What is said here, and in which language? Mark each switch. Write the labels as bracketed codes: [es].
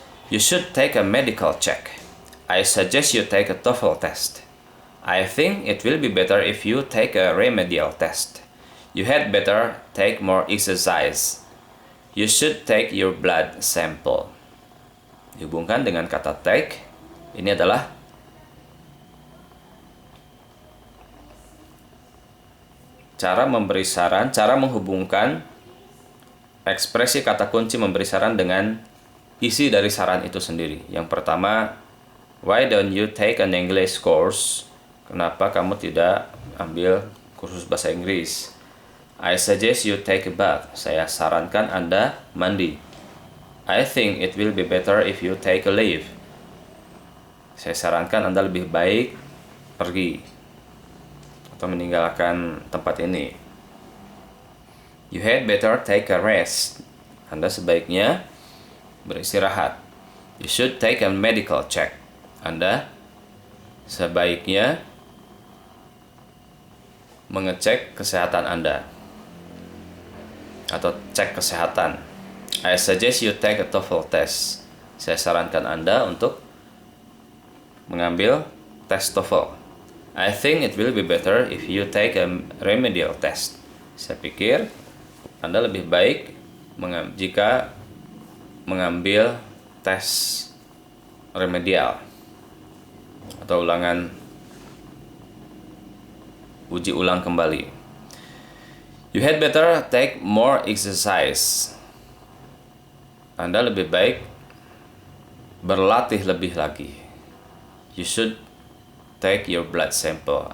[en] You should take a medical check. I suggest you take a TOEFL test. I think it will be better if you take a remedial test. You had better take more exercise. You should take your blood sample. [id] Dihubungkan dengan kata take. Ini adalah cara memberi saran, cara menghubungkan ekspresi kata kunci memberi saran dengan isi dari saran itu sendiri. Yang pertama, [en] why don't you take an English course? [id] Kenapa kamu tidak ambil kursus bahasa Inggris? [en] I suggest you take a bath. [id] Saya sarankan Anda mandi. [en] I think it will be better if you take a leave. [id] Saya sarankan Anda lebih baik pergi atau meninggalkan tempat ini. [en] You had better take a rest. [id] Anda sebaiknya beristirahat. [en] You should take a medical check. [id] Anda sebaiknya mengecek kesehatan Anda atau cek kesehatan. [en] I suggest you take a TOEFL test. [id] Saya sarankan Anda untuk mengambil tes TOEFL. [en] I think it will be better if you take a remedial test. [id] Saya pikir Anda lebih baik jika mengambil tes remedial atau uji ulang kembali. [en] You had better take more exercise. [id] Anda lebih baik berlatih lebih lagi. [en] You should take your blood sample.